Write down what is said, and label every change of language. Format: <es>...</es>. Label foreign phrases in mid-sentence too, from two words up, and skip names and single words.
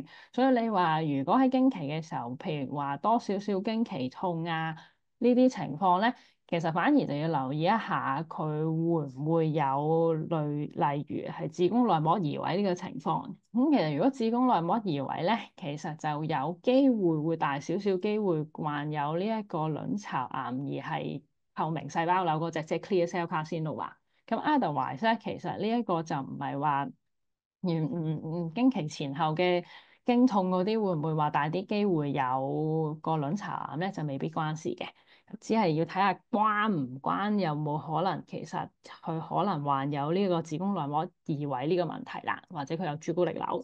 <yue>所以你話如果喺經期嘅時候，譬如話多少少經期痛啊呢啲情況咧，其實反而就要留意一下佢會唔會有例如係子宮內膜移位呢個情況。咁其實如果子宮內膜移位咧，其實就有機會大少少機會患有呢一個卵巢癌，而係透明細胞瘤嗰隻，即係</yue> <en>clear cell carcinoma。</en> <yue>咁 otherwise 咧，其實呢一個就唔係話經期前後嘅經痛嗰啲會唔會話大啲機會有個卵巢癌咧，就未必關事嘅。只係要睇下關唔關，有冇可能其實佢可能患有呢個子宮內膜異位呢個問題啦，或者佢有朱古力瘤。</yue>